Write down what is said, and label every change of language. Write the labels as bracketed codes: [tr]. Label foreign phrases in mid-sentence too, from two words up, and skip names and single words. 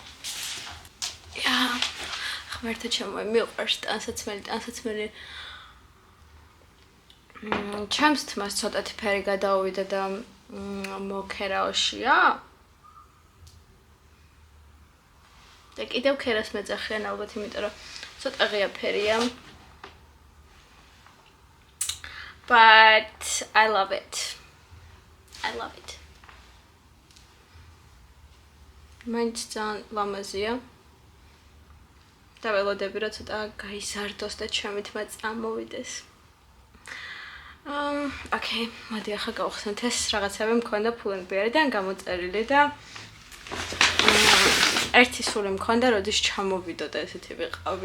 [ka] ღმერთო ჩემო, მიყვარს ტანსაცმელი. ჩემს თმას ცოტათი ფერი გადაუვიდა და მოკერაოშია. და კიდევ ქერას მეძახიან ალბათ, იმიტომ რომ ცოტა ღია ფერია. [en] But I love it. [ka] მაინც ძალიან ლამაზია. და ველოდები რომ ცოტა გაიზარდოს და ჩემი თმა წამოვიდეს. ოკეი, მოდი ახლა გავხსნათ ეს რაღაცები მქონდა ფულენბიერიდან გამოწერილი და ერთი სული მქონდა, როდის ჩამოვიდოდა ესეთი ვიყავი.